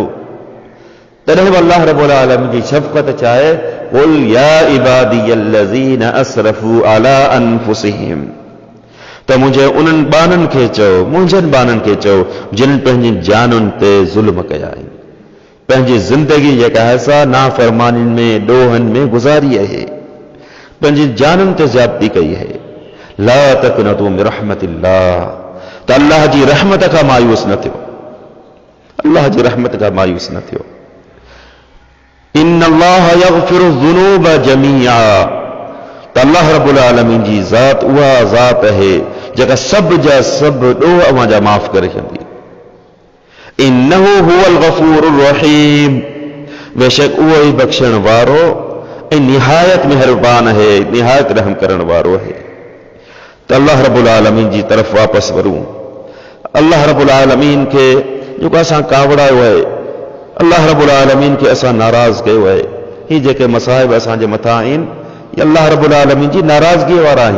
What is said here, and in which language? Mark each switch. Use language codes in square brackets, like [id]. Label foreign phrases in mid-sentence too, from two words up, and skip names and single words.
[sd] तॾहिं बि अल्लाह रब्बुल आलमीन जी शफ़क़त चाहे, [ar] قل يا عبادي الذين أسرفوا على أنفسهم, [sd] त मुंहिंजे उन्हनि बाननि खे चओ, मुंहिंजनि बाननि खे चओ जिन पंहिंजी जानुनि ते ज़ुल्म कया आहिनि, पंहिंजी ज़िंदगी जेका आहे सा नाफ़रमानियुनि में, ॾोहनि में गुज़ारी आहे, पंहिंजी जानुनि ते ज़्यादती कई आहे। [ar] لا تقنطوا من رحمة الله, [sd] त अल्लाह जी रहमत खां मायूस न थियो, अल्लाह जी रहमत खां मायूस न थियो। [ar] إن الله يغفر الذنوب جميعا, [sd] त अल्लाह रब्बुल आलमीन जी ज़ात उहा ज़ात आहे जेका सभु जा सभु ॾोह अवां जा माफ़ करे छॾंदी। [ar] إنه هو الغفور الرحيم, [sd] बेशक उहो ई बख़्शण वारो ऐं निहायत मेहरबान आहे, निहायत रहम करण वारो आहे। त अल्लाह रब्बुल आलमीन जी तरफ़ वापसि वरूं। अल्लाह रब्बुल आलमीन खे जेको असां कावड़ायो आहे, अल्लाह रब्बुल आलमीन खे असां नाराज़ कयो आहे, ही जेके मसाइब असांजे मथां आहिनि, ये अल्लाह रब्बुल आलमीन जी नाराज़गी वारा आहिनि।